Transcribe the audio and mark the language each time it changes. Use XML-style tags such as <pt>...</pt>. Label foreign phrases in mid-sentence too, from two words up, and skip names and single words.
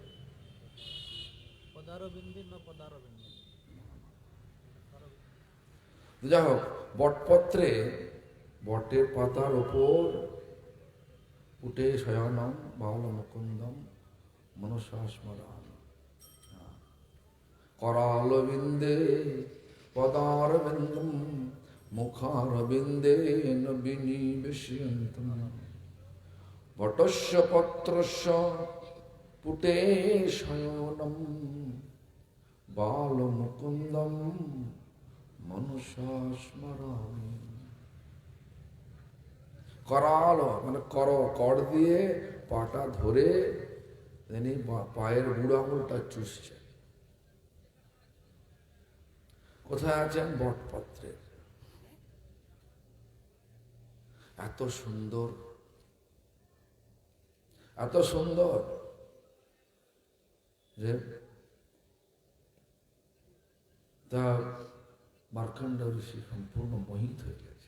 <bn>যাই হোক, বটপত্রে বটের পাতার ওপর উঠে</bn> <sa>শয়নম বাউল মুকুন্দম মনুষ্যাস্মরণ। करालविंदे पदारविंदम मुखारविंदे नबिनिवेशयन्तम् वटस्य पत्रस्य पुटे शयनम् बालमुकुन्दं मनुषा स्मरामि।</sa> <bn>कराल মানে কর দিয়ে পাটা ধরে তিনি পায়ের বুড়ো আঙুলটা চুষছে। কোথায় আছেন? বটপত্রে। এত সুন্দর, এত সুন্দর যে তা মার্কণ্ড ঋষি সম্পূর্ণ মোহিত হয়ে গেছে।</bn>